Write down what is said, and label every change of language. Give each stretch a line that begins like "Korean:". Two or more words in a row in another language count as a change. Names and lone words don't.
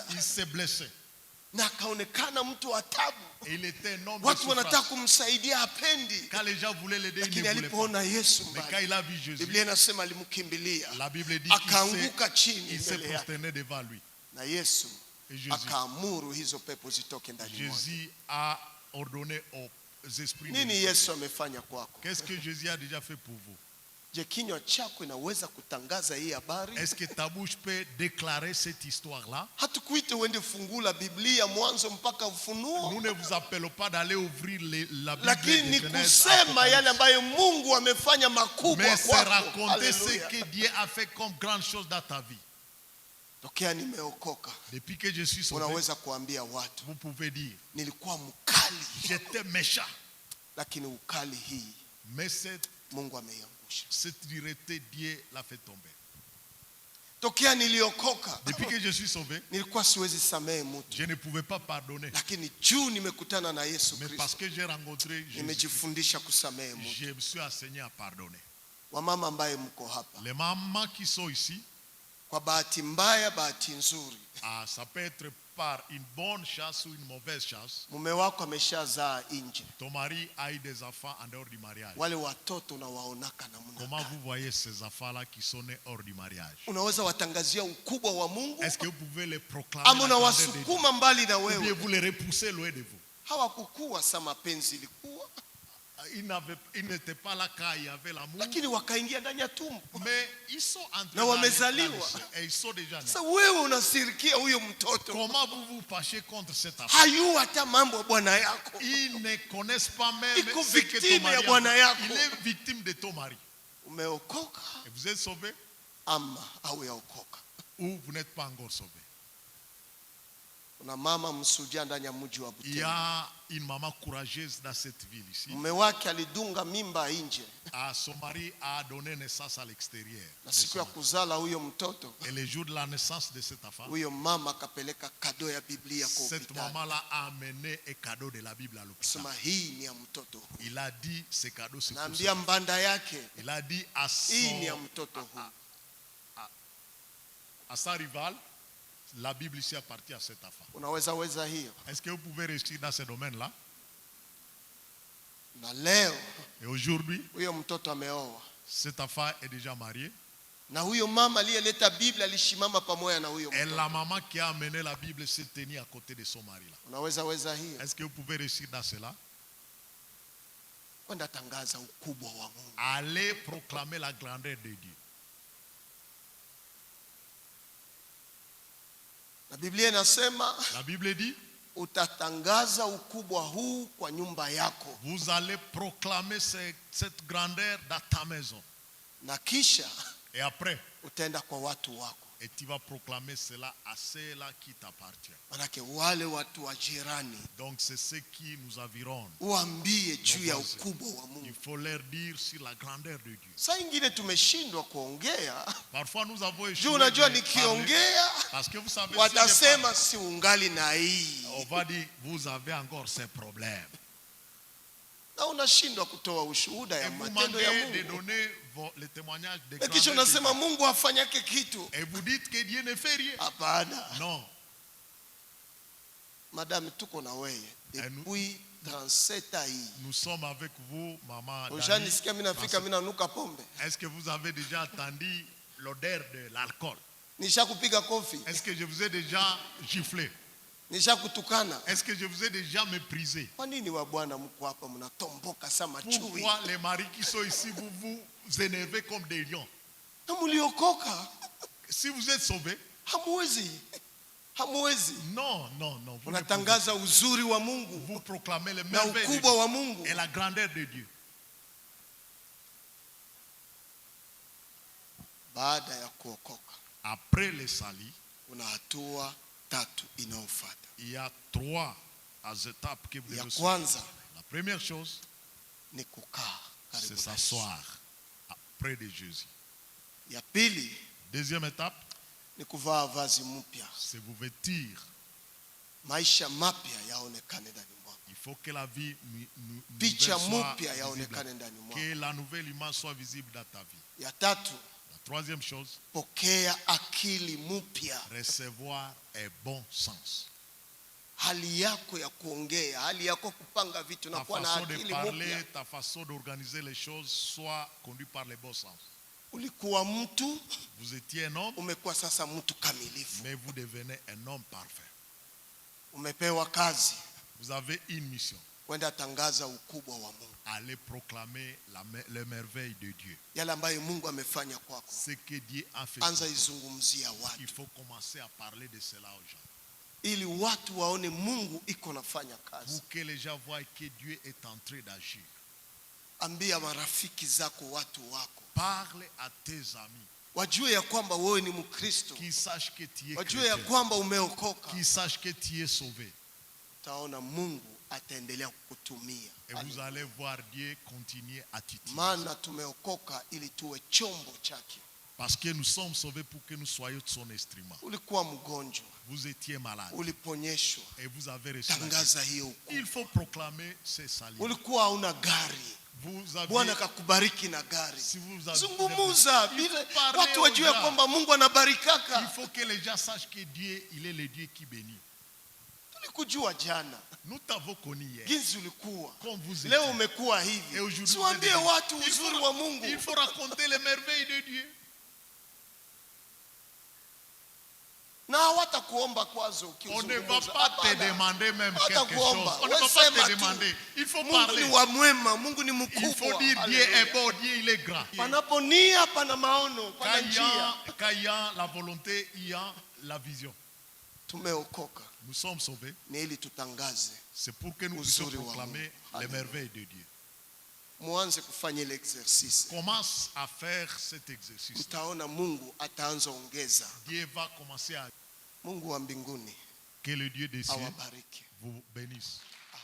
French: il s'est blessé.
Swahili: na akaonekana mtu wa taabu.
French: Et il était un homme de
Swahili: Watu wanataka
French: souffrance.
Swahili: kumsaidia, hapendi,
French: Quand les gens voulaient l'aider, il
Swahili: lakini
French: ne voulait pas.
Swahili: alipoona Yesu
French: Mais quand
Swahili: mbali,
French: il a vu Jésus,
Swahili: Biblia inasema alimkimbilia,
French: la Bible dit
Swahili: akaanguka chini
French: qu'il s'est
Swahili: mbele yake,
French: prosterné devant lui.
Swahili: na Yesu
French: Et Jésus,
Swahili: akaamuru hizo pepo zitoke ndani mwake.
French: Jésus a ordonné aux esprits de
Swahili: Nini
French: Dieu.
Swahili: Yesu amefanya kwako?
French: Qu'est-ce que Jésus a déjà fait pour vous?
Swahili: Je, kinywa chako inaweza kutangaza hii habari?
French: Est-ce que ta bouche peut déclarer cette histoire-là?
Swahili: Hatukuite uende fungula Biblia mwanzo mpaka Ufunuo,
French: Nous ne vous appelons pas d'aller ouvrir la Bible
Swahili: lakini
French: de
Swahili: ni
French: Genèse,
Swahili: kusema
French: Apocalypse.
Swahili: yale ambayo Mungu amefanya makubwa
French: Mais c'est
Swahili: kwako.
French: raconter ce
Swahili: Haleluya!
French: que Dieu a fait comme grande chose dans ta vie.
Swahili: Tokea nimeokoka,
French: Depuis que je suis sauvé,
Swahili: unaweza kuambia watu
French: vous pouvez dire,
Swahili: nilikuwa mkali,
French: j'étais méchant.
Swahili: lakini ukali hii
French: Mais cette
Swahili: Mungu ameiangusha.
French: dureté, Dieu l'a fait tomber.
Swahili: Tokea niliokoka,
French: Depuis que je suis sauvé,
Swahili: nilikuwa siwezi samehe mtu,
French: je ne pouvais pas pardonner.
Swahili: lakini juu nimekutana na Yesu
French: Mais parce
Swahili: Kristo,
French: que j'ai rencontré Jésus,
Swahili: nimejifundisha kusamehe mtu.
French: je me suis enseigné à pardonner.
Swahili: Wamama ambaye mko hapa,
French: Les mamans qui sont ici,
Swahili: kwa bahati mbaya, bahati nzuri,
French: ça peut être par une bonne chance ou une mauvaise chance.
Swahili: mume wako ameshazaa nje.
French: Ton mari a eu des enfants en dehors du mariage.
Swahili: Wale watoto unawaonaka namna
French: Comment
Swahili: gani?
French: vous voyez ces enfants-là qui sont nés hors du mariage?
Swahili: Unaweza watangazia ukubwa wa Mungu,
French: Est-ce que vous pouvez les proclamer
Swahili: ama
French: la grandeur de Dieu?
Swahili: unawasukuma mbali na
French: Ou bien
Swahili: wewe?
French: vous les repoussez loin de vous?
Swahili: Hawakukuwa sa mapenzi ilikuwa,
French: Ils n'étaient pas là quand il y avait l'amour,
Swahili: lakini wakaingia ndani ya tumbo.
French: mais ils sont entrés
Swahili: Na
French: dans
Swahili: wamezaliwa.
French: et ils sont déjà nés.
Swahili: Sasa wewe unasirikia huyo mtoto,
French: Comment vous vous fâchez contre cet enfant?
Swahili: hayui hata mambo ya bwana yako,
French: Ils ne connaissent pas même
Swahili: Iko
French: ce que ton
Swahili: victime
French: mari
Swahili: ya
French: a
Swahili: bwana
French: fait.
Swahili: yako.
French: Il est victime de ton mari.
Swahili: umeokoka
French: Et vous êtes sauvé
Swahili: ama au yaokoka.
French: ou vous n'êtes pas encore sauvé.
Swahili: Kuna mama msuja ndani ya mji wa
French: Il y
Swahili: Butembo,
French: a une maman courageuse dans cette ville ici.
Swahili: mume wake alidunga mimba nje,
French: Son mari a donné naissance à l'extérieur.
Swahili: na siku ya kuzala huyo mtoto,
French: Et le jour de la naissance de cette enfant,
Swahili: huyo mama akapeleka kado ya Biblia kwa
French: cette
Swahili: hospitali.
French: maman-là a amené un cadeau de la Bible à l'hôpital.
Swahili: Sema hii ni ya mtoto huu.
French: Il a dit ce cadeau c'est pour ça.
Swahili: Naambia mbanda yake,
French: Il a dit à
Swahili: hii ni ya mtoto huu.
French: sa rival, la Bible ici appartient à cet enfant.
Swahili: Unaweza weza hiyo?
French: Est-ce que vous pouvez réussir dans ce domaine-là?
Swahili: Na leo
French: Et aujourd'hui,
Swahili: huyo mtoto ameoa,
French: cet enfant est déjà marié.
Swahili: na huyo mama aliyeleta Biblia alishimama pamoja na huyo
French: Et
Swahili: mtoto.
French: la maman qui a amené la Bible s'est tenue à côté de son mari-là.
Swahili: Unaweza weza hiyo?
French: Est-ce que vous pouvez réussir dans cela?
Swahili: Kwenda tangaza ukubwa wa Mungu.
French: Allez proclamer la grandeur de Dieu.
Swahili: Na Biblia inasema
French: La Bible dit,
Swahili: utatangaza ukubwa huu kwa nyumba yako,
French: vous allez proclamer cette grandeur dans ta maison.
Swahili: na kisha
French: Et après,
Swahili: utaenda kwa watu wako,
French: et tu vas proclamer cela à ceux-là qui t'appartiennent.
Swahili: manake wale watu wa jirani
French: Donc c'est ceux qui nous environnent.
Swahili: uambie juu ya
French: voisins.
Swahili: ukubwa wa
French: Il
Swahili: Mungu.
French: faut leur dire sur la grandeur de Dieu.
Swahili: Saa ingine tumeshindwa kuongea
French: Parfois nous avons
Swahili: juu
French: échoué
Swahili: unajua
French: de parler,
Swahili: nikiongea
French: parce que vous savez, si je
Swahili: watasema
French: parle,
Swahili: si ungali na hii.
French: on va dire, vous avez encore ces problèmes.
Swahili: na unashindwa kutoa ushuhuda
French: Et
Swahili: ya
French: vous
Swahili: matendo ya
French: manquez de
Swahili: Mungu.
French: donner les témoignages de
Swahili: Na kisha
French: grandeur de
Swahili: unasema
French: Dieu.
Swahili: Mungu afanyake kitu.
French: Et vous dites que Dieu ne fait rien.
Swahili: Hapana.
French: Non.
Swahili: Madame, tuko na wewe
French: depuis 37 ans
Swahili: hii.
French: Nous sommes avec vous, maman Dani.
Swahili: Ushanisikia mimi nafika mimi nanuka pombe.
French: Est-ce que vous avez déjà entendu l'odeur de l'alcool?
Swahili: Nishakupiga kofi.
French: Est-ce que je vous ai déjà giflé?
Swahili: Nishakutukana.
French: Est-ce que je vous ai déjà méprisé?
Swahili: Kwa nini wa Bwana mko hapa mnatomboka sama chui?
French: Pourquoi les maris qui sont ici, vous vous énervez comme des lions?
Swahili: Na mliokoka.
French: Si vous êtes sauvés,
Swahili: Hamwezi. Hamwezi.
French: non, non, non. Vous,
Swahili: Unatangaza uzuri wa Mungu
French: vous proclamez les
Swahili: na
French: merveilles de
Swahili: ukubwa
French: Dieu
Swahili: wa Mungu.
French: et la grandeur de Dieu.
Swahili: Baada ya kuokoka,
French: Après le salut,
Swahili: kuna hatua tatu inayofuata.
French: il y a 3 étapes que vous
Swahili: Ya
French: devez suivre.
Swahili: kwanza
French: La première chose,
Swahili: ni kukaa
French: c'est
Swahili: karibu na Yesu.
French: s'asseoir près de Jésus.
Swahili: Ya pili
French: Deuxième étape,
Swahili: ni kuvaa vazi mpya.
French: c'est vous vêtir.
Swahili: Maisha mapya yaonekane ndani mwako.
French: Il faut que la vie
Swahili: Picha
French: nouvelle soit
Swahili: mpya
French: visible.
Swahili: yaonekane ndani mwako.
French: Que la nouvelle image soit visible dans ta vie.
Swahili: Ya tatu,
French: La troisième chose,
Swahili: pokea akili mpya.
French: recevoir un bon sens.
Swahili: Hali yako ya kuongea, hali yako kupanga vitu na
French: Ta
Swahili: kuwa na
French: façon de
Swahili: akili
French: parler,
Swahili: mpya.
French: ta façon d'organiser les choses soit conduite par le bon sens.
Swahili: Ulikuwa mtu,
French: Vous étiez un homme,
Swahili: umekuwa sasa mtu kamilifu.
French: mais vous devenez un homme parfait.
Swahili: Umepewa kazi,
French: Vous avez une mission.
Swahili: kwenda tangaza ukubwa wa Mungu.
French: Allez proclamer les merveilles de Dieu.
Swahili: Yale ambayo Mungu amefanya kwako,
French: Ce que Dieu a fait.
Swahili: anza
French: pour toi.
Swahili: izungumzia watu,
French: Il faut commencer à parler de cela aux gens.
Swahili: ili watu waone Mungu iko nafanya kazi.
French: Pour que les gens voient que Dieu est en train d'agir.
Swahili: Ambia marafiki zako, watu wako,
French: Parle à tes amis.
Swahili: wajue ya kwamba wewe ni Mkristo,
French: Qui sachent que tu es
Swahili: wajue ya
French: chrétien.
Swahili: kwamba umeokoka.
French: Qui sachent que tu es sauvé.
Swahili: Taona Mungu ataendelea kukutumia.
French: Et vous allez voir Dieu continuer à t'utiliser.
Swahili: Maana tumeokoka ili tuwe chombo chake.
French: Parce que nous sommes sauvés pour que nous soyons son instrument.
Swahili: Ulikuwa mgonjwa,
French: Vous étiez malade
Swahili: uliponyeshwa,
French: et vous avez reçu la guérison.
Swahili: tangaza hiyo ukuu.
French: Il faut proclamer ces saluts.
Swahili: Ulikuwa hauna gari,
French: Vous avez,
Swahili: Bwana akakubariki na gari.
French: si vous avez,
Swahili: Zungumuza
French: il
Swahili: bila
French: faut parler
Swahili: watu
French: aux
Swahili: wajue
French: gens.
Swahili: kwamba Mungu anabarikaka.
French: Il faut que les gens sachent que Dieu, il est le Dieu qui bénit.
Swahili: Tulikujua jana
French: Nous t'avons connu hier.
Swahili: jinsi ulikuwa,
French: Comme vous
Swahili: leo
French: étiez.
Swahili: umekuwa
French: Et
Swahili: hivi.
French: aujourd'hui,
Swahili: Siwaambie
French: vous êtes-
Swahili: watu
French: il
Swahili: uzuri
French: faut-
Swahili: wa Mungu.
French: il faut raconter les merveilles de Dieu.
Swahili: Na hawatakuomba kwazo
French: On
Swahili: ukizungumza.
French: ne va pas te
Swahili: Hapana.
French: demander même
Swahili: Hata
French: quelque chose.
Swahili: kuomba.
French: On ne va
Swahili: Wewe
French: pas
Swahili: sema
French: te
Swahili: tu.
French: demander. Il faut
Swahili: Mungu
French: parler.
Swahili: ni wa mwema, Mungu ni
French: Il
Swahili: mkubwa.
French: faut dire Dieu
Swahili: Haleluya.
French: est bon, Dieu il est grand.
Swahili: Panapo nia pana maono, pana
French: Quand il y
Swahili: njia.
French: a- quand il y a la volonté, il y a la vision.
Swahili: Tumeokoka
French: Nous sommes sauvés.
Swahili: ni ili tutangaze.
French: C'est pour que nous puissions
Swahili: Uzuri wa
French: proclamer
Swahili: Mungu.
French: les Alléluia. merveilles de Dieu.
Swahili: Muanze kufanya ile exercise.
French: Commence à faire cet exercice.
Swahili: Mtaona Mungu ataanza ongeza.
French: Dieu va commencer à...
Swahili: Mungu wa mbinguni
French: Que le Dieu des cieux
Swahili: awabariki.
French: vous bénisse.